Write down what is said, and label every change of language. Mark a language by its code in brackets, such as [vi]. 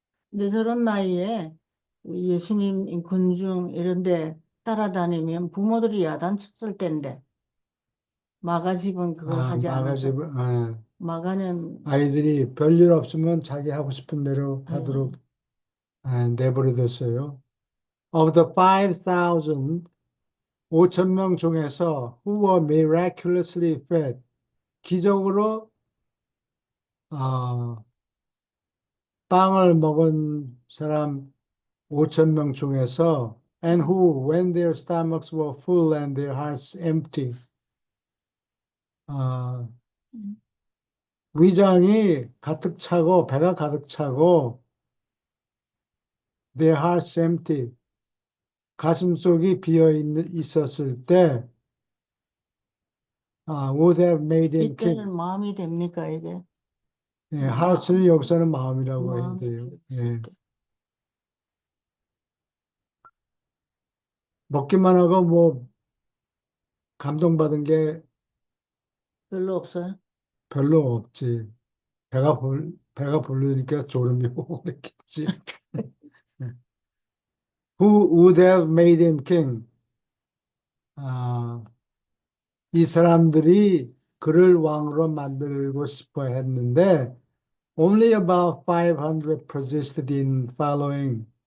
[ko] 근데 저런 나이에 예수님 군중 이런 데 따라다니면 부모들이 야단쳤을 텐데 마가 집은 그걸 하지 않아서 마가집은 마가는 아이들이 별일 없으면 자기 하고 싶은 대로 예, 하도록 내버려뒀어요. [en] Of the 5,000, [ko] 5천 명 중에서 [en] who were miraculously fed, [ko] 기적으로 어, 빵을 먹은 사람 5천 명 중에서 [en] and who, when their stomachs were full and their hearts empty, [ko] 어, 위장이 가득 차고 배가 가득 차고 [en] their hearts empty, [ko] 가슴속이 비어 있었을 때 [en] would have made him king. [ko] 이때는 마음이 됩니까 이게? 예, hearts는 여기서는 마음이라고 해야 마음이 돼요. 되었을 예. 때. 먹기만 하고 뭐 감동받은 게 별로 없어요? 별로 없지. 배가 부르니까 졸음이 오고 그랬겠지. [en] Who would have made him king? [ko] 이 사람들이 그를 왕으로 만들고 싶어 했는데 [en] only about 500 persisted in following.